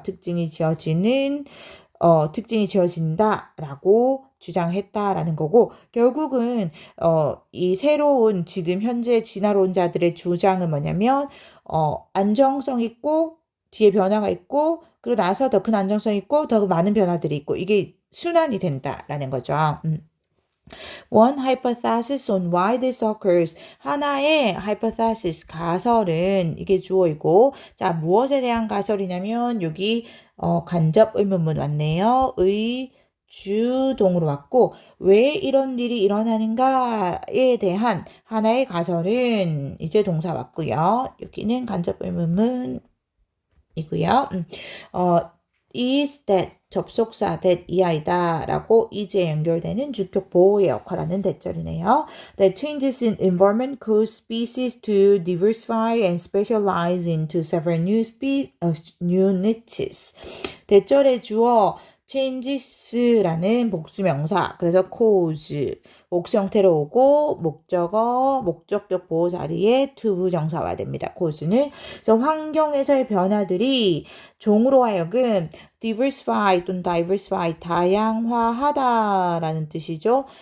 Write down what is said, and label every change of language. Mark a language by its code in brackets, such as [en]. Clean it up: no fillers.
[ko] 특징이 지어진다라고 주장했다라는 거고 결국은 이 새로운 지금 현재 진화론자들의 주장은 뭐냐면 안정성 있고 뒤에 변화가 있고 그리고 나서 더 큰 안정성 있고 더 많은 변화들이 있고 이게 순환이 된다라는 거죠. [en] One hypothesis on why this occurs. [ko] 하나의 hypothesis, 가설은 이게 주어이고 자 무엇에 대한 가설이냐면 여기 간접 의문문 왔네요. 주동으로 왔고 왜 이런 일이 일어나는가에 대한 하나의 가설은 이제 동사 왔고요. 여기는 간접 의문문이고요. is that 접속사 that 이하이다 라고 이제 연결되는 주격 보호의 역할하는 대절이네요. [en] That changes in environment cause species to diversify and specialize into several new niches. [ko] 대절의 주어 changes라는 복수명사 그래서 cause 복수 형태로 오고 목적격 보호 자리에 to 부정사 와야 됩니다. cause는 그래서 환경에서의 변화들이 종으로 하여금 diversify 또는 diversify 다양화하다라는 뜻이죠.